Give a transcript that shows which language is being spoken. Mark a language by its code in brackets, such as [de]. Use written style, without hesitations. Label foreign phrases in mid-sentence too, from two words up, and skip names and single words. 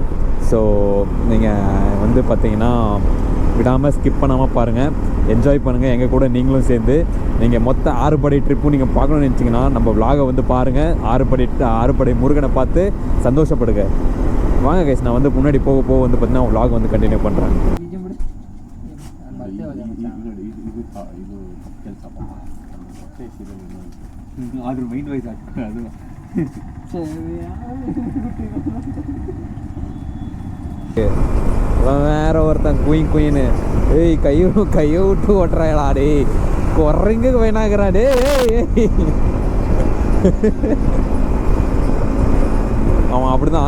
[ta] ஸோ நீங்கள் வந்து பார்த்திங்கன்னா விடாமல் ஸ்கிப் பண்ணாமல் பாருங்கள், என்ஜாய் பண்ணுங்கள் எங்கள் கூட நீங்களும் சேர்ந்து. நீங்கள் மொத்த 6 படை ட்ரிப்பும் நீங்கள் பார்க்கணும்னு நினச்சிங்கன்னா நம்ம vlog-ஐ வந்து பாருங்கள். 6 படை முருகனை பார்த்து சந்தோஷப்படுங்க. வாங்க கைஸ், நான் வந்து முன்னாடி போக வந்து பார்த்தீங்கன்னா vlog வந்து கண்டினியூ பண்ணுறேன். [kn] ಆದ್ರೂ [en] mind wise [kn] ಆಗ್ತದೆ ಅದು. [ta] வேற ஒருத்தன் குயின்னு ஏய் கையை விட்டு ஓட்டுறாடா. டே குரங்கு வேணாங்கிறா. டே அவன் அப்படிதான்.